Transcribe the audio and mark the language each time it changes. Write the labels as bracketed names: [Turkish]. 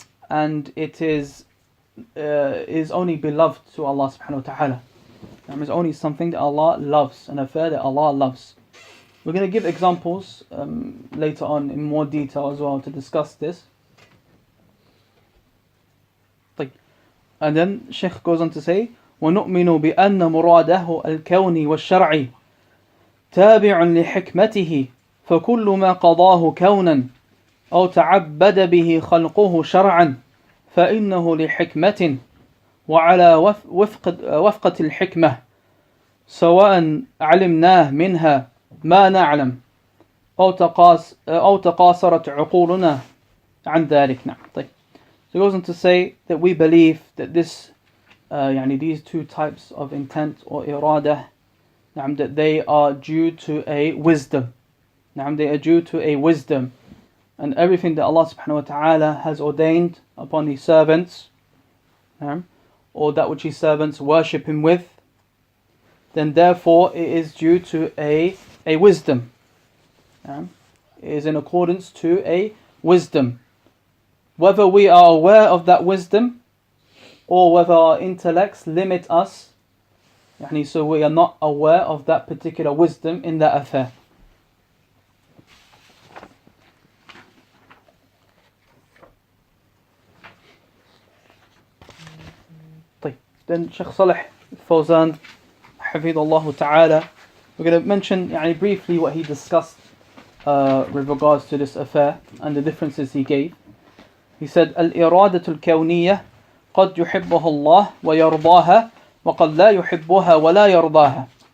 [English] And it is only beloved to Allah subhanahu wa ta'ala. It's only something that Allah loves, an affair that Allah loves. We're going to give examples later on in more detail as well to discuss this. [Arabic] And then Shaykh goes on to say, وَنُؤْمِنُ بِأَنَّ مُرَادَهُ الْكَوْنِ وَالشَّرْعِ تَابِعٌ لِحِكْمَتِهِ فَكُلُّ مَا قَضَاهُ كَوْنًا أو تعبد به خلقه شرعا فإنه لحكمة وعلى وفقة الحكمة سواء علمناه منها ما نعلم أو تقاصرت عقولنا عن ذلك. طيب. [English] So he goes on to say that we believe that these two types of intent or irada, that they are due to a wisdom. They are due to a wisdom. And everything that Allah subhanahu wa ta'ala has ordained upon His servants, or that which His servants worship Him with, then therefore it is due to a a wisdom. It is in accordance to a wisdom. Whether we are aware of that wisdom or whether our intellects limit us, so we are not aware of that particular wisdom in that affair. Then Shaykh Salih Fawzan, Hafidhullah Ta'ala, we're going to mention briefly what he discussed with regards to this affair and the differences he gave. [Arabic] He said, الإرادة الكونية قد يحبها الله ويرضاها وقد لا يحبها ولا يرضاها.